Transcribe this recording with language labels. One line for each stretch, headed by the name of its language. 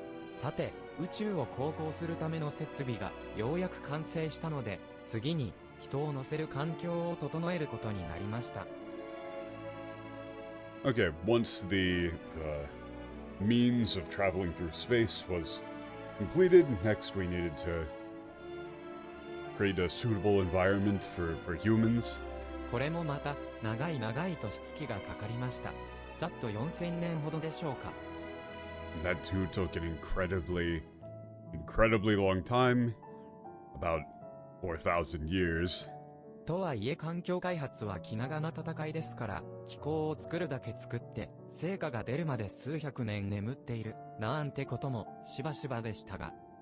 Japanese: さて、宇宙を航行するための設備がようやく完成したので、次に人を乗せる環境を整えることになりました。
English: Okay, once the means of traveling through space was completed, next we needed to create a suitable environment for humans.
Japanese: これもまた、長い年月がかかりました。ざっと4000年ほどでしょうか。
English: That too took an incredibly long time, about 4,000 years.
Japanese: とはいえ環境開発は気長な戦いですから、気候を作るだけ作って、成果が出るまで数百年眠っている、なんてこともしばしばでしたが。